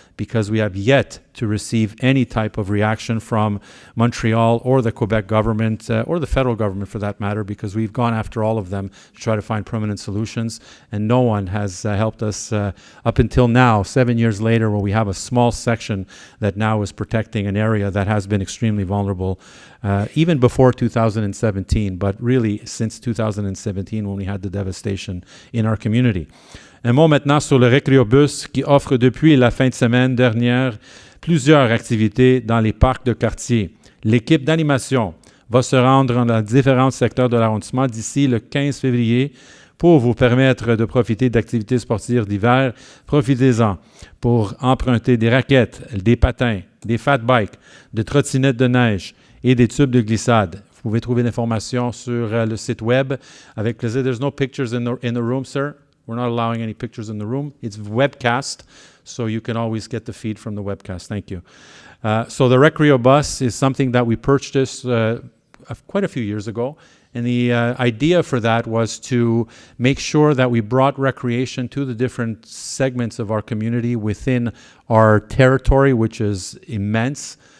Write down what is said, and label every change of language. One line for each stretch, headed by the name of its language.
English: because we have yet to receive any type of reaction from Montreal or the Quebec government or the federal government for that matter, because we've gone after all of them to try to find permanent solutions, and no one has helped us up until now, 7 years later, where we have a small section that now is protecting an area that has been extremely vulnerable even before 2017, but really since 2017 when we had the devastation in our community.
French: Un mot maintenant sur le Recreobus qui offre depuis la fin de semaine dernière plusieurs activités dans les parcs de quartier. L'équipe d'animation va se rendre dans différents secteurs de l'arrondissement d'ici le 15 février pour vous permettre de profiter d'activités sportives d'hiver. Profitez-en pour emprunter des raquettes, des patins, des fat bikes, des trottinettes de neige et des tubes de glissade. Vous pouvez trouver l'information sur le site web. Avec plaisir.
English: There's no pictures in the room, sir. We're not allowing any pictures in the room. It's webcast, so you can always get the feed from the webcast. Thank you. So the Recreo bus is something that we purchased quite a few years ago. And the idea for that was to make sure that we brought recreation to the different segments of our community within our territory, which is immense.